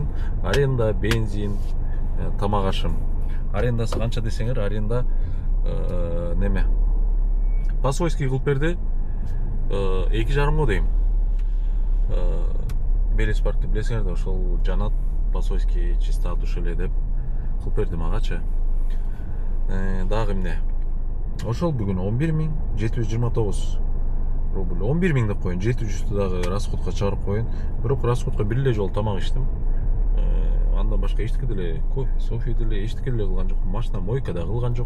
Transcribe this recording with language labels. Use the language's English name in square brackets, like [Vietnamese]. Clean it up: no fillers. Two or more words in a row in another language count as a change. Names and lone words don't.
[Kyrgyz] Аренда, бензин, тамак ашым. Арендасы канча десеңер, аренда неме? Пасойский кылып берди. 2,5 дейм. Белес паркты билесиңер да, ошол жанат Пасойский [Russian] чисто от души [Kyrgyz] эле деп кылып берди магачы. Дагы эмне? Ошол бүгүн 11729 рубль. 11 миң деп коюн, 700 дагы расходко чыгарып коюн. Бирок расходко бир эле жолу тамак иштим. Андан башка эчтеке деле, кофе деле, эчтеке деле кылган жокмун.